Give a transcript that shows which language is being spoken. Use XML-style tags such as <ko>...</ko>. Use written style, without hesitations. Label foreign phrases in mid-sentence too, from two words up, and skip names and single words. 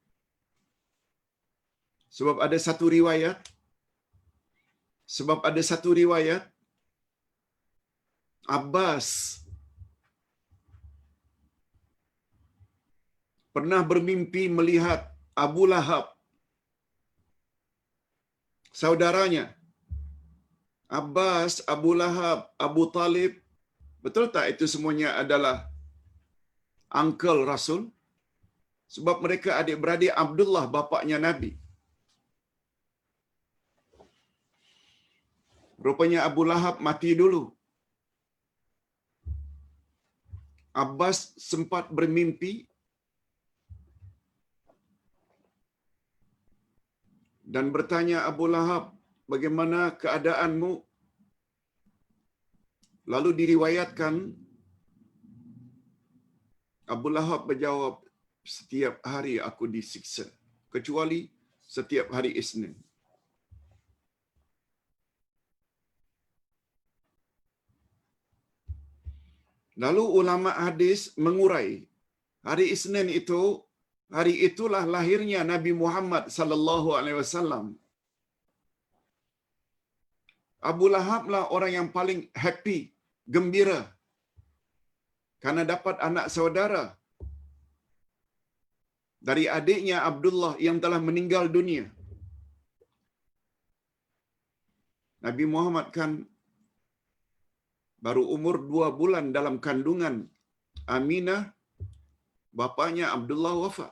<ms>Sebab ada satu riwayat Abbas pernah bermimpi melihat Abu Lahab, saudaranya. Abbas, Abu Lahab, Abu Talib, betul tak itu semuanya adalah uncle Rasul? Sebab mereka adik-beradik Abdullah, bapaknya Nabi. Rupanya Abu Lahab mati dulu. Abbas sempat bermimpi dan bertanya Abu Lahab, bagaimana keadaanmu? Lalu diriwayatkan Abu Lahab berjawab, setiap hari aku disiksa, kecuali setiap hari Isnin. Lalu ulama hadis mengurai, hari Isnin itu, hari itulah lahirnya Nabi Muhammad</ms> <ar>صلى الله عليه وسلم.</ar> <ms>Abu Lahab lah orang yang paling happy, gembira karena dapat anak saudara dari adiknya Abdullah yang telah meninggal dunia. Nabi Muhammad kan baru umur 2 bulan dalam kandungan Aminah, bapaknya Abdullah wafat.</ms>